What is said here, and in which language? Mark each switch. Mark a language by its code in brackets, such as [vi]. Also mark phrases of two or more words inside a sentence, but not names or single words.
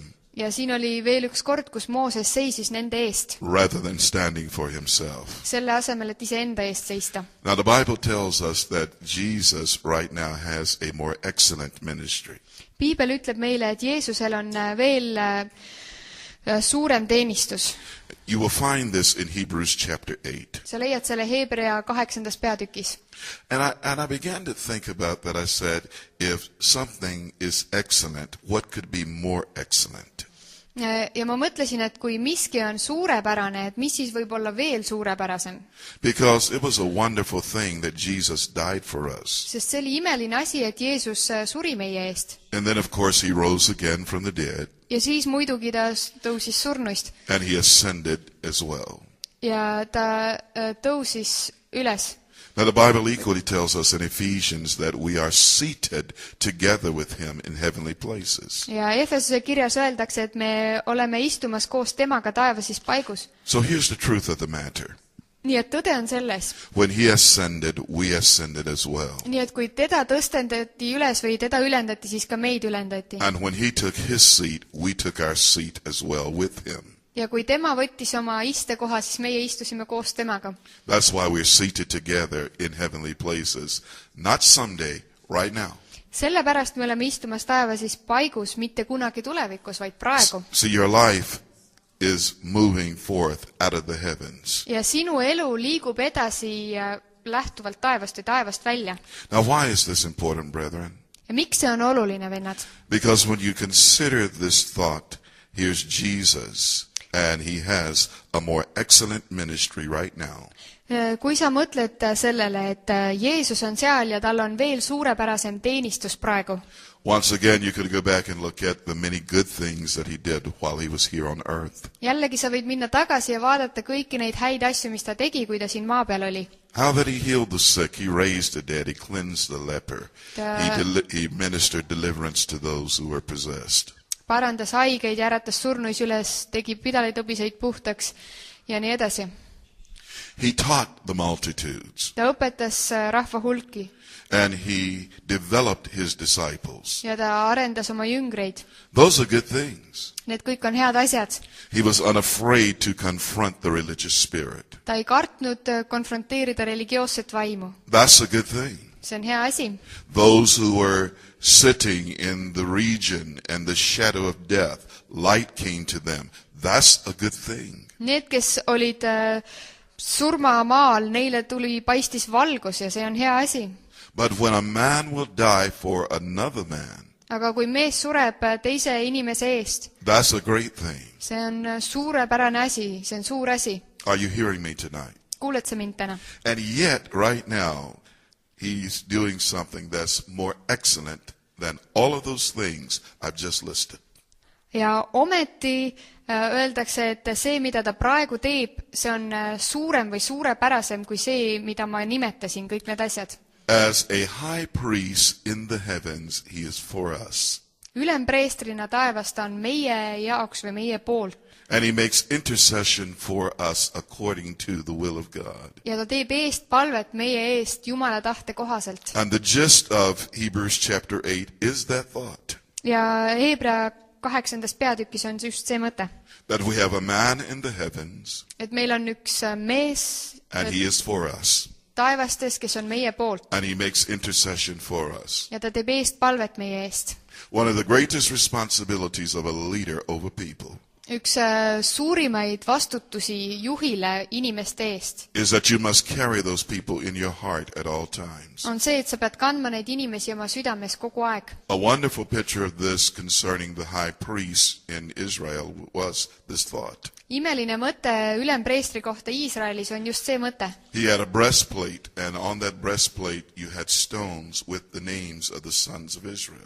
[et] ja siin oli veel üks kord, kus Mooses seisis nende eest. [en] rather than standing for himself. [et] selle asemel, et iseenda eest seista. [en] Now the Bible tells us that Jesus right now has a more excellent ministry. [et] piibel ütleb meile, et Jeesusel on veel suurem teenistus. [en] You will find this in Hebrews chapter 8. [et] sa leiad selle Hebrea 8. peatükis. [en] And I began to think about that. I said, if something is excellent, what could be more excellent? [et] ja ma mõtlesin, et kui miski on suurepärane, et mis siis võib olla veel suurepärasem. [en] Because it was a wonderful thing that Jesus died for us. [et] sest see oli imeline asi, et Jeesus suri meie eest. [en] And then of course he rose again from the dead. [et] ja siis muidugi ta tõusis surnuist. [en] And he ascended as well. [et] ja ta tõusis üles. [en] Now the Bible equally tells us in Ephesians that we are seated together with him in heavenly places. [et] ja Efesuse kirjas öeldakse, et me oleme istumas koos temaga taevases paigus. [en] So here's the truth of the matter. [et] Nii et tõde on selles. [en] When he ascended, we ascended as well. [et] Nii et kui teda tõstendati üles või teda ülendati, siis ka meid ülendati. [en] And when he took his seat, we took our seat as well with him. [et] Ja kui tema võttis oma istekoha, siis meie istusime koos temaga. [en] That's why we're seated together in heavenly places. Not someday, right now. [et] Sellepärast me oleme istumas taevasis paigus, mitte kunagi tulevikus, vaid praegu. [en] See, your life is moving forth out of the heavens. [et] Ja sinu elu liigub edasi lähtuvalt taevast või taevast välja. [en] Now, why is this important, brethren? [et] Ja miks see on oluline, vennad? [en] Because when you consider this thought, here's Jesus, and he has a more excellent ministry right now. [et] Kui sa mõtled sellele, et Jeesus on seal ja tal on veel suurepärasem teenistus praegu. [en] Once again, you could go back and look at the many good things that he did while he was here on earth. Jällegi sa võid minna tagasi ja vaadata kõiki neid häid asju, mis ta tegi, kui ta siin maa peal oli. How that he healed the sick, he raised the dead, he cleansed the leper. He ministered deliverance to those who were possessed. [et] Parandas haigeid ja äratas surnuis üles, tegi pidalitõbiseid puhtaks ja nii edasi. [en] He taught the multitudes. [et] Ta õpetas rahva hulki. [en] And he developed his disciples. [et] Ja ta arendas oma jüngreid. [en] Those are good things. [et] Need kõik on head asjad. [en] He was unafraid to confront the religious spirit. [et] Ta ei kartnud konfronteerida religioosset vaimu. [en] That's a good thing. [et] See on hea asi. [en] Those who were sitting in the region and the shadow of death, light came to them. That's a good thing. [et] Need, kes olid surmamaal, neile paistis valgus ja see on hea asi. [en] But when a man will die for another man, [et] aga kui mees sureb teise inimese eest, [en] that's a great thing. [et] See on suurepärane asi, see on suur asi. [en] Are you hearing me tonight? [et] Kuuled sa mind täna? [en] And yet, right now, he's doing something that's more excellent than all of those things I've just listed. [et] Ja ometi öeldakse, et see, mida ta praegu teeb, see on suurem või suurepärasem kui see, mida ma nimetasin, kõik need asjad. [en] As a high priest in the heavens, he is for us. [et] Ülempreestrina taevas ta on meie jaoks või meie poolt. [en] And he makes intercession for us according to the will of God. [et] Ja ta teeb eest palvet meie eest Jumala tahte kohaselt. [en] And the gist of Hebrews chapter 8 is that thought. [et] Ja Hebra 8. peatükis on just see mõte. [en] That we have a man in the heavens. [et] Et meil on üks mees [en] and he is for us. [et] Taevastes, kes on meie poolt. [en] And he makes intercession for us. [et] Ja ta teeb eest palvet meie eest. [en] One of the greatest responsibilities of a leader over people. [et] Üks suurimaid vastutusi juhile inimeste eest. [en] Is that you must carry those people in your heart at all times. [et] On see, et sa pead kandma neid inimesi oma südames kogu aeg. [en] A wonderful picture of this concerning the high priest in Israel was this thought. [et] Imeline mõte ülempreestri kohta Iisraelis on just see mõte. [en] He had a breastplate, and on that breastplate you had stones with the names of the sons of Israel.